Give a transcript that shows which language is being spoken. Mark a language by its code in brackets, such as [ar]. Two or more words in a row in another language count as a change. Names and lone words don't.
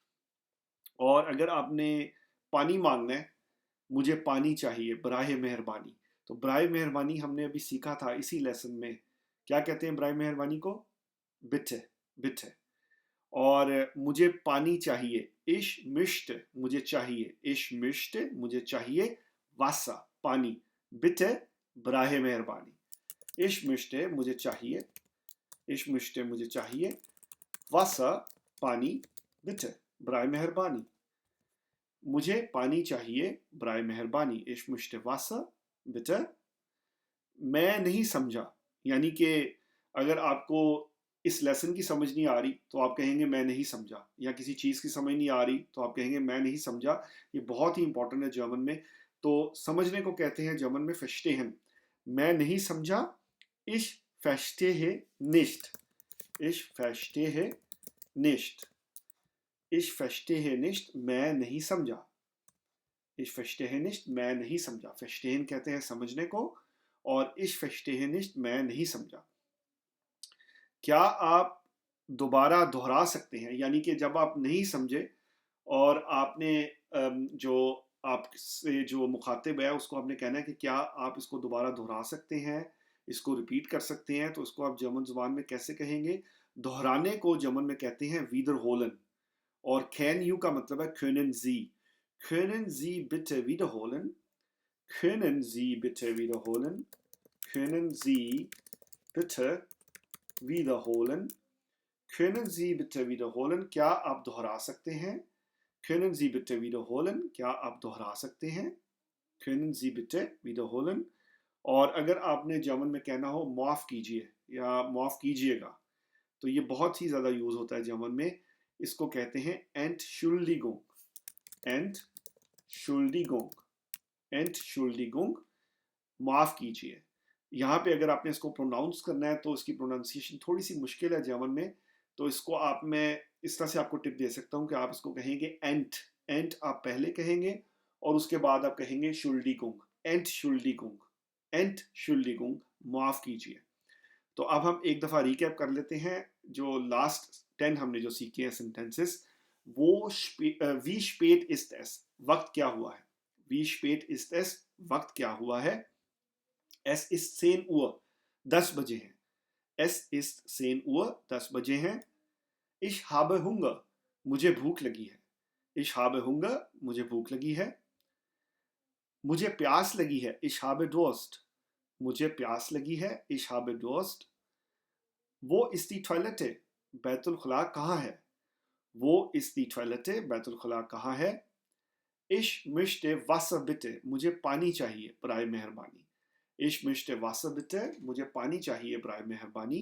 [ur] اور اگر آپ نے پانی مانگنا ہے، مجھے پانی چاہیے براہِ مہربانی، تو براہِ مہربانی ہم نے ابھی سیکھا تھا اسی لیسن میں. کیا کہتے ہیں براہِ مہربانی کو? [de] Bitte. Bitte. [ur] اور مجھے پانی چاہیے, [de] ich möchte, [ur] مجھے چاہیے, [de] ich möchte, [ur] مجھے چاہیے، Wasser پانی، bitte براہِ مہربانی. [de] ich möchte, [ur] مجھے چاہیے, [de] ich möchte, [ur] مجھے چاہیے، Wasser پانی، bitte براہِ مہربانی. مجھے پانی چاہیے براہِ مہربانی. [de] ich möchte Wasser, bitte. [ur] میں نہیں سمجھا، یعنی کہ اگر آپ کو اس لیسن کی سمجھ نہیں آ رہی تو آپ کہیں گے میں نہیں سمجھا، یا کسی چیز کی سمجھ نہیں آ رہی تو آپ کہیں گے میں نہیں سمجھا. یہ بہت ہی امپورٹنٹ ہے جرمن میں. تو سمجھنے کو کہتے ہیں جرمن میں verstehen. میں نہیں سمجھا, [de] ich verstehe nicht. Ich verstehe nicht. Ich verstehe nicht, [ur] میں نہیں سمجھا. [de] Ich verstehe nicht, [ur] میں نہیں سمجھا. Verstehen کہتے ہیں سمجھنے کو، اور [de] ich verstehe nicht, [ur] میں نہیں سمجھا. کیا آپ دوبارہ دہرا سکتے ہیں? یعنی کہ جب آپ نہیں سمجھے اور آپ نے جو آپ سے جو مخاطب ہے اس کو آپ نے کہنا ہے کہ کیا آپ اس کو دوبارہ دہرا سکتے ہیں، اس کو ریپیٹ کر سکتے ہیں، تو اس کو آپ جرمن زبان میں کیسے کہیں گے? دہرانے کو جرمن میں کہتے ہیں wiederholen. और [en] can you [ur] کا مطلب ہے [de] können Sie. Können Sie bitte wiederholen? Können Sie bitte wiederholen? Können Sie bitte wiederholen? Können Sie bitte wiederholen? [ur] کیا آپ دہرا سکتے ہیں? [de] Können Sie bitte wiederholen? [ur] کیا آپ دہرا سکتے ہیں? [de] Können Sie bitte wiederholen? [ur] اور اگر آپ نے جرمن میں کہنا ہو معاف کیجیے یا معاف کیجیے گا، تو یہ بہت ہی زیادہ یوز ہوتا ہے جرمن میں. اس کو کہتے ہیں [de] Entschuldigung. Entschuldigung. Entschuldigung. [ur] معاف کیجیے. یہاں پہ اگر آپ نے اس کو پروناؤنس کرنا ہے تو اس کی پروناؤنسی ایشن تھوڑی سی مشکل ہے جرمن میں، تو اس کو آپ میں اس طرح سے آپ کو ٹپ دے سکتا ہوں کہ آپ اس کو کہیں گے اینٹ. اینٹ آپ پہلے کہیں گے اور اس کے بعد آپ کہیں گے شلڈگنگ. [de] Entschuldigung. Entschuldigung. [ur] معاف کیجیے. تو اب ہم ایک دفعہ ریکیپ کر لیتے ہیں جو لاسٹ 10 ہم نے جو سیکھے ہیں سینٹینسز. [de] वो wie spät ist es, [ur] وقت کیا ہوا ہے? [de] Wie spät ist es, [ur] وقت کیا ہوا ہے? [de] Es ist 10 Uhr, [ur] 10 بجے ہیں. [de] Es ist 10 Uhr, [ur] 10 بجے ہیں. [de] Ich habe Hunger, [ur] مجھے بھوک لگی ہے. [de] Ich habe Hunger, [ur] مجھے بھوک لگی ہے. مجھے پیاس لگی ہے, [de] ich habe Durst। [ur] مجھے پیاس لگی ہے, [de] ich habe Durst। वो ist die Toilette, [ur] بیت الخلا کہاں ہے? [de] वो ist die Toilette, [ur] بیت الخلا کہاں ہے? [de] Ich möchte Wasser bitte, [ur] مجھے پانی چاہیے، براہِ مہربانی. [de] Ich möchte Wasser bitte, [ur] مجھے پانی چاہیے، براہِ مہربانی.